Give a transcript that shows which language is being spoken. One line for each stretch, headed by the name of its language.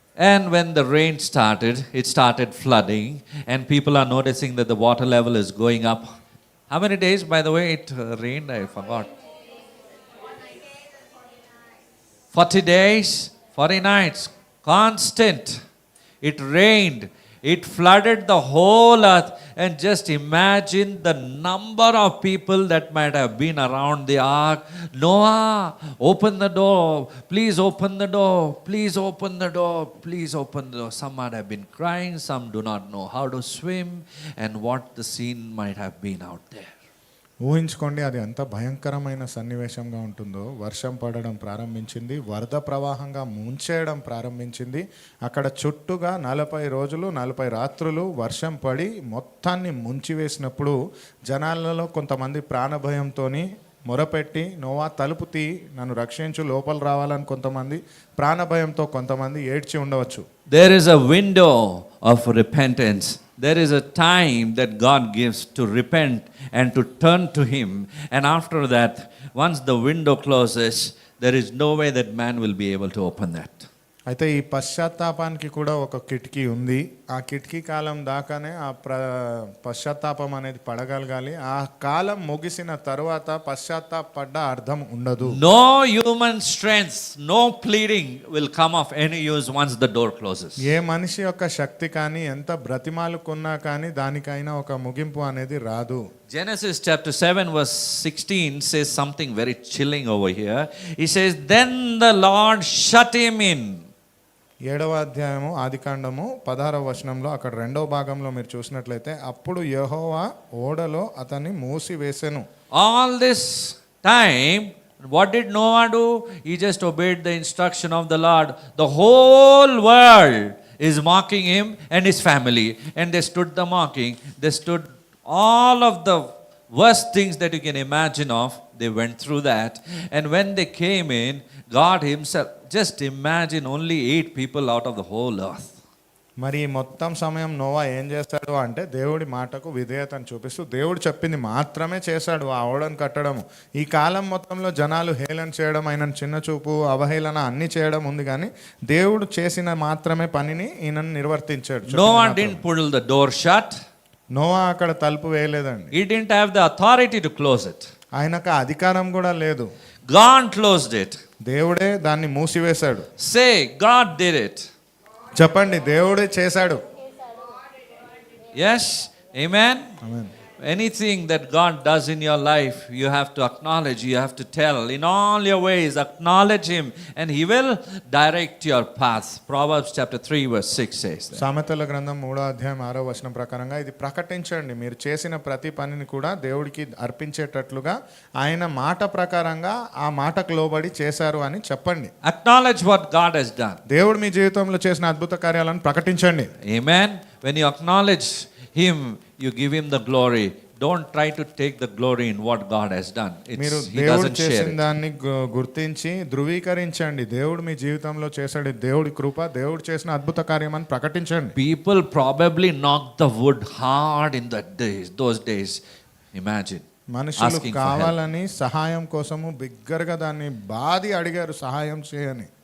English: And when the rain started, it started flooding, and people are noticing that the water level is going up. How many days, by the way, it rained? I forgot. 40 days, 40 nights, constant. It rained. It flooded the whole earth. And just imagine the number of people that might have been around the ark. Noah, open the door. Please open the door. Please open the door. Please open the door. Some might have been crying. Some do not know how to swim. And what the scene might have been out there.
Telugu: ఊహించుకోండి, అది ఎంత భయంకరమైన సన్నివేశంగా ఉంటుందో. వర్షం పడడం ప్రారంభించింది, వరద ప్రవాహంగా ముంచేయడం ప్రారంభించింది. అక్కడ చుట్టూగా 40 రోజులు 40 రాత్రులు వర్షం పడి మొత్తాన్ని ముంచివేసినప్పుడు జనాలలో కొంతమంది ప్రాణభయంతో మొరపెట్టి నోవా తలుపు తీ, నన్ను రక్షించు, లోపల రావాలని కొంతమంది ప్రాణభయంతో కొంతమంది ఏడ్చి ఉండవచ్చు.
English: There is a window of repentance. There is a time that God gives to repent and to turn to Him. And after that, once the window closes, there is no way that man will be able to open that.
Telugu: అయితే ఈ పశ్చాత్తాపానికి కూడా ఒక కిటికీ ఉంది. ఆ కిటికీ కాలం దాకానే ఆ పశ్చాత్తాపం అనేది పడగలగాలి. ఆ కాలం ముగిసిన తర్వాత పశ్చాత్తాపడ్డ అర్థం ఉండదు.
English: No human strength, no pleading will come of any use once the door closes.
Telugu: ఏ మనిషి యొక్క శక్తి కానీ ఎంత బ్రతిమాలుకున్నా కానీ దానికైనా ఒక ముగింపు అనేది రాదు.
English: Genesis chapter 7 verse 16 says something very chilling over here. He says, then the Lord shut him in.
Telugu: 7వ అధ్యాయము ఆదికాండము 16వ వచనంలో అక్కడ 2వ భాగంలో మీరు చూసినట్లయితే అప్పుడు యెహోవా ఓడలో అతన్ని మూసివేసెను.
English: All this time, what did Noah do? He just obeyed the instruction of the Lord. The whole world is mocking him and his family. And they stood the mocking. They stood all of the worst things that you can imagine of. They went through that. And when they came in, God himself, just imagine only 8 people out of the whole earth.
Telugu: మరి మొత్తం సమయం Noah ఏం చేస్తాడు అంటే దేవుడి మాటకు విధేయతను చూపిస్తూ దేవుడు చెప్పింది మాత్రమే చేశాడు. ఆ ఓడను కట్టడము, ఈ కాలం మొత్తంలో జనాలు హేళన చేయడం, ఆయన చిన్న చూపు, అవహేళన అన్ని చేయడం ఉంది, కానీ దేవుడు చేసిన మాత్రమే పనిని ఈయన నిర్వర్తించాడు.
English: Noah didn't pull the door shut.
Telugu: Noah అక్కడ తలుపు వేయలేదండి.
English: He didn't have the authority to close it.
Telugu: ఆయనకు అధికారం కూడా లేదు.
English: God closed it.
Telugu: దేవుడే దాన్ని మూసివేశాడు.
English: Say, God did it.
Telugu: చెప్పండి, దేవుడే చేశాడు.
English: Yes? Amen?
Telugu: Amen.
English: Anything that God does in your life, you have to acknowledge, you have to tell. In all your ways, acknowledge Him, and He will direct your path. Proverbs chapter 3 verse 6 says that.
Telugu: సామెతల గ్రంథం 3వ అధ్యాయం 6వ వచనం ప్రకారంగా ఇది ప్రకటించండి. మీరు చేసిన ప్రతి పనిని కూడా దేవుడికి అర్పించేటట్లుగా ఆయన మాట ప్రకారంగా ఆ మాటకు లోబడి చేశారు అని చెప్పండి.
English: Acknowledge what God has done.
Telugu: దేవుడు మీ జీవితంలో చేసిన అద్భుత కార్యాలను ప్రకటించండి.
English: Amen? When you acknowledge Him, you give Him the glory. Don't try to take the glory in what God has done.
Telugu: మీరు
English: He
Telugu: దేవుడు
English: doesn't share
Telugu: చేసిన
English: it.
Telugu: దాన్ని గుర్తించి ధృవీకరించండి. దేవుడు మీ జీవితంలో చేశాడు, దేవుడి కృప, దేవుడు చేసిన అద్భుత కార్యం అని ప్రకటించండి.
English: People probably knocked the wood hard in those days. Imagine.
Telugu: మనుషులు
English: Asking for help.
Telugu: కావాలని సహాయం కోసము బిగ్గరగా దాన్ని బాది అడిగారు, సహాయం చేయని.